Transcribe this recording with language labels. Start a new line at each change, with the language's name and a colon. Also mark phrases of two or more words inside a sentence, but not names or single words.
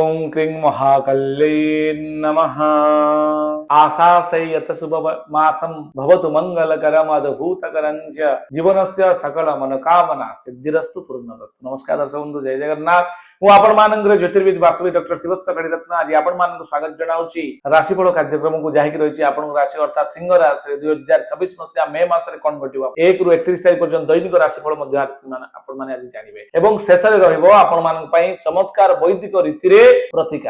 Sanskrit: क्रीं महाकल्यै नमः। आशासयत शुभ मासं भवतु मंगलकरम् अद्भुतकरं च जीवनस्य सकल मनोकामना सिद्धिरस्तु पूर्णरस्तु।
Odia: ନମସ୍କାର ଦର୍ଶକ ବନ୍ଧୁ, ଜୟ ଜଗନ୍ନାଥ। ମୁଁ ଆପଣମାନଙ୍କର ଜ୍ୟୋତିର୍ବିଦ ବାସ୍ତବିକ ଡକ୍ଟର ଶିବସ୍ୟ କଡ଼ିରତ୍ନ ଆଜି ଆପଣମାନଙ୍କୁ ସ୍ୱାଗତ ଜଣାଉଛି ରାଶିଫଳ କାର୍ଯ୍ୟକ୍ରମକୁ ଯାହାକି ରହିଛି ଆପଣଙ୍କ ରାଶି ଅର୍ଥାତ୍ ସିଂହ ରାଶିରେ 2026 ମସିହା ମେ ମାସରେ କଣ ଘଟିବ 1 ରୁ 31 ତାରିଖ ପର୍ଯ୍ୟନ୍ତ ଦୈନିକ ରାଶିଫଳ ମଧ୍ୟ ଆପଣମାନେ ଆଜି ଜାଣିବେ ଏବଂ ଶେଷରେ ରହିବ ଆପଣମାନଙ୍କ ପାଇଁ ଚମତ୍କାର ବୈଦିକ ରୀତିରେ ପ୍ରତିକାର।